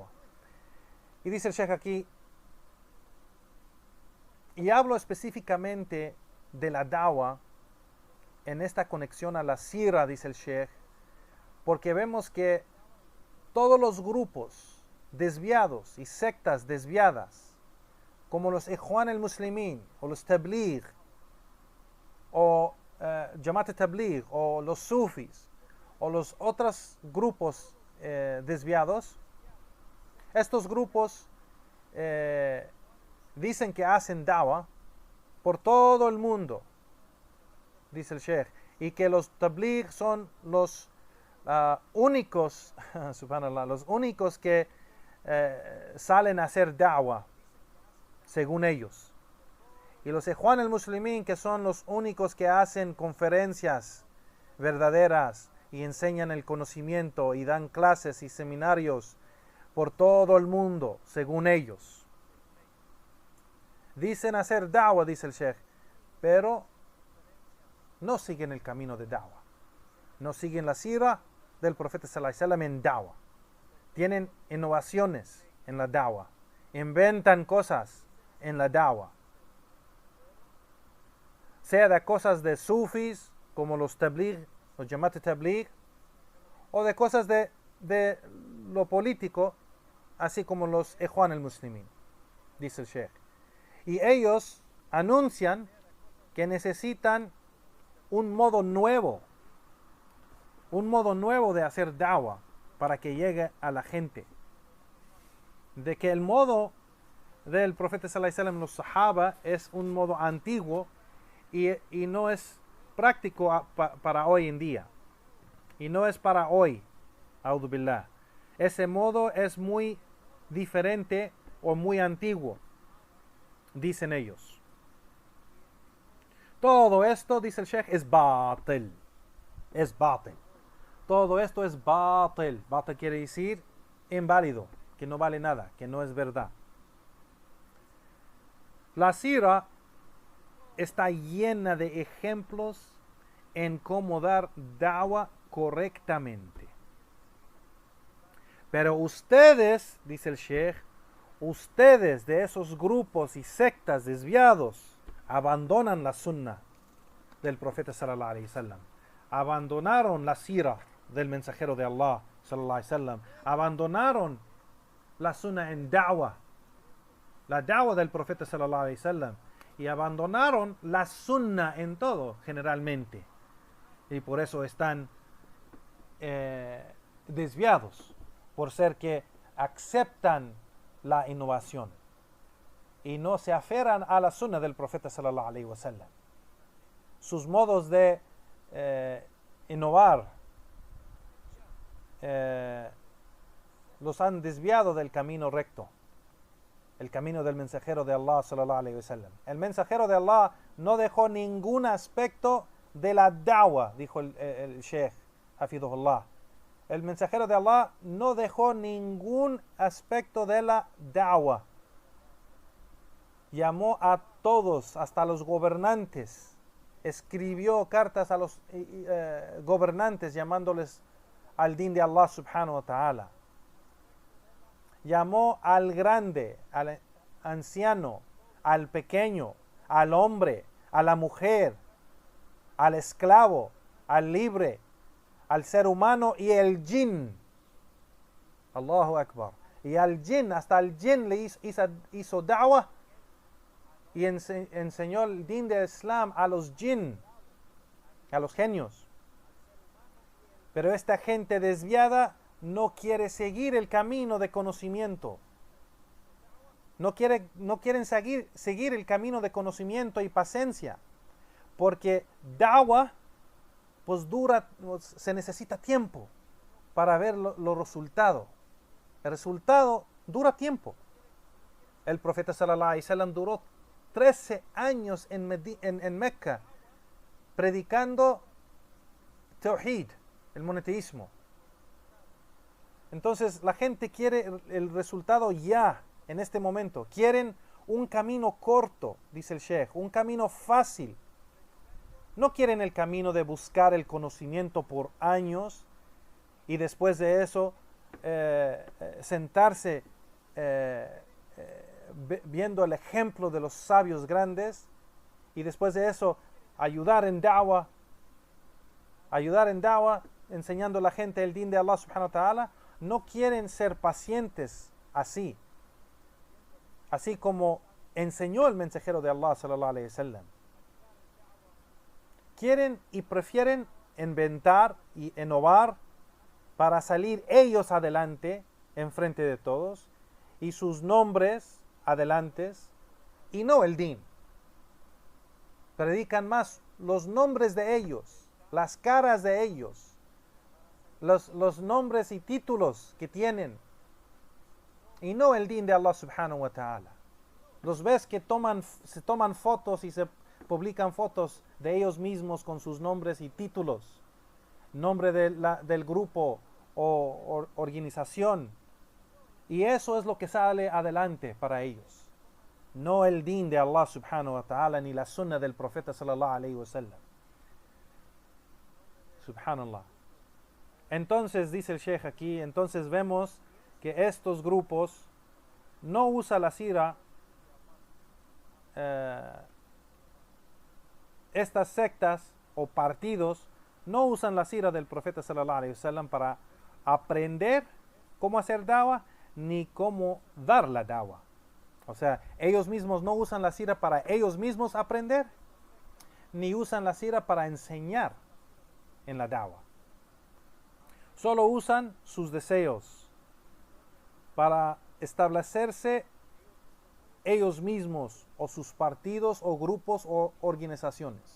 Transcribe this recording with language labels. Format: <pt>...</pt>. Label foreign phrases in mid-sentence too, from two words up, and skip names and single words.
<es>Y dice el Sheikh aquí, y hablo específicamente de la da'wah en esta conexión a la sira, dice el Sheikh, porque vemos que todos los grupos desviados y sectas desviadas, como los Ikhwan al-Muslimin o los Tabligh o Jamaat al-Tabligh o los Sufis o los otros grupos desviados, estos grupos dicen que hacen da'wah por todo el mundo, dice el Sheikh, y que los Tabligh son los únicos, subhanallah, los únicos que salen a hacer da'wah según ellos, y los Ikhwan al-Muslimin, que son los únicos que hacen conferencias verdaderas y enseñan el conocimiento y dan clases y seminarios por todo el mundo según ellos. Dicen hacer da'wah, dice el Sheikh, pero no siguen el camino de da'wah, no siguen la sira del profeta</es> <ar>صلى الله عليه وسلم</ar> <es>en da'wah. Tienen innovaciones en la da'wah, inventan cosas en la da'wah, sea de cosas de sufis como los tabligh, los Jamaat al-Tabligh, o de cosas de lo político, así como los Ikhwan al-Muslimin, dice el Sheikh. Y ellos anuncian que necesitan un modo nuevo de hacer da'wah para que llegue a la gente. De que el modo del profeta</es> <ar>صلى الله عليه وسلم,</ar> <es>los sahaba, es un modo antiguo y no es práctico para hoy en día. Y no es para hoy,</es> <ar>أعوذ بالله.</ar> <es>Ese modo es muy diferente o muy antiguo, dicen ellos. Todo esto, dice el Sheikh, es batil. Es batil. Todo esto es batil. Batil quiere decir inválido, que no vale nada, que no es verdad. La sira está llena de ejemplos en cómo dar da'wah correctamente. Pero ustedes, dice el Sheikh, ustedes de esos grupos y sectas desviados abandonan la sunnah del profeta</es> <ar>صلى الله عليه وسلم,</ar> <es>abandonaron la sira del mensajero de Allah</es> <ar>صلى الله عليه وسلم,</ar> <es>abandonaron la sunnah en da'wah, la da'wah del profeta</es> <ar>صلى الله عليه وسلم,</ar> <es>y abandonaron la sunnah en todo generalmente, y por eso están desviados, por ser que aceptan la innovación y no se aferran a la sunnah del profeta</es> <ar>صلى الله عليه وسلم.</ar> <es>Sus modos de innovar los han desviado del camino recto, el camino del mensajero de Allah</es> <ar>صلى الله عليه وسلم.</ar> <es>El mensajero de Allah no dejó ningún aspecto de la da'wah, dijo el Sheikh Hafidhullah. El mensajero de Allah no dejó ningún aspecto de la da'wah. Llamó a todos, hasta los gobernantes. Escribió cartas a los gobernantes llamándoles al din de Allah</es> <ar>سبحانه وتعالى.</ar> <es>Llamó al grande, al anciano, al pequeño, al hombre, a la mujer, al esclavo, al libre, al ser humano y el jinn.</es> <ar>الله أكبر.</ar> <es>Y al jinn, hasta el jinn le hizo da'wah y enseñó el din de Islam a los jinn, a los genios. Pero esta gente desviada no quiere seguir el camino de conocimiento. No quieren seguir el camino de conocimiento y paciencia. Porque da'wah pues se necesita tiempo para ver los resultados. El resultado dura tiempo. El profeta</es> <ar>صلى الله عليه وسلم</ar> <es>duró 13 años en Mecca predicando Tawhid, el monoteísmo. Entonces la gente quiere el resultado ya, en este momento. Quieren un camino corto, dice el Sheikh, un camino fácil. No quieren el camino de buscar el conocimiento por años y después de eso sentarse viendo el ejemplo de los sabios grandes y después de eso ayudar en da'wah, enseñando a la gente el din de Allah</es> <ar>سبحانه وتعالى.</ar> <es>No quieren ser pacientes así como enseñó el mensajero de Allah</es> <ar>صلى الله عليه وسلم.</ar> <es>Quieren y prefieren inventar y innovar para salir ellos adelante en frente de todos y sus nombres adelantes y no el din. Predican más los nombres de ellos, las caras de ellos, los nombres y títulos que tienen y no el din de Allah</es> <ar>سبحانه وتعالى.</ar> <es>Los ves que se toman fotos y se publican fotos de ellos mismos con sus nombres y títulos, nombre del grupo o organización, y eso es lo que sale adelante para ellos, no el din de Allah</es> <ar>سبحانه وتعالى</ar> <es>ni la sunnah del profeta</es> <ar>صلى الله عليه وسلم.</ar> <es>Subhanallah. Entonces dice el Sheikh aquí, entonces vemos que estos grupos no usan la sira, estas sectas o partidos no usan la sira del profeta</es> <ar>صلى الله عليه وسلم</ar> <es>para aprender cómo hacer da'wah ni cómo dar la da'wah. O sea, ellos mismos no usan la sira para ellos mismos aprender, ni usan la sira para enseñar en la da'wah. Solo usan sus deseos para establecerse ellos mismos o sus partidos o grupos o organizaciones.</es>